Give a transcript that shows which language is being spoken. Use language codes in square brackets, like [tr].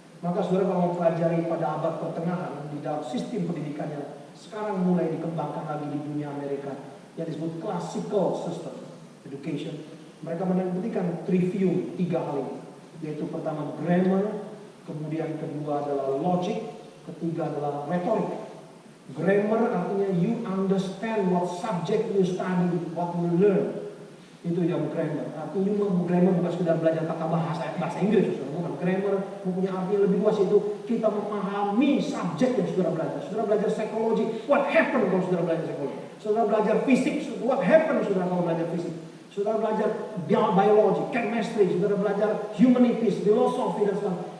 [id] Maka saudara kalau mempelajari pada abad pertengahan di dalam sistem pendidikan yang sekarang mulai dikembangkan lagi di dunia Amerika, yang disebut classical system education, mereka menempatkan trivium 3 hal ini, yaitu pertama grammar, kemudian kedua adalah logic, ketiga adalah rhetoric. [en] Grammar [id] artinya [en] you understand what subject you study, what you learn. [id] Itu yang grammar. Artinya grammar bukan sekedar belajar tata bahasa Inggris, bukan. Grammar mempunyai arti lebih luas, itu kita memahami subjek yang saudara belajar. Saudara belajar psikologi, [en] what happened [id] kalau saudara belajar psikologi. Saudara belajar fisik, [en] what happened [id] saudara kalau belajar fisik. Saudara belajar biologi, chemistry, saudara belajar humanities, filosofi dan sebagainya.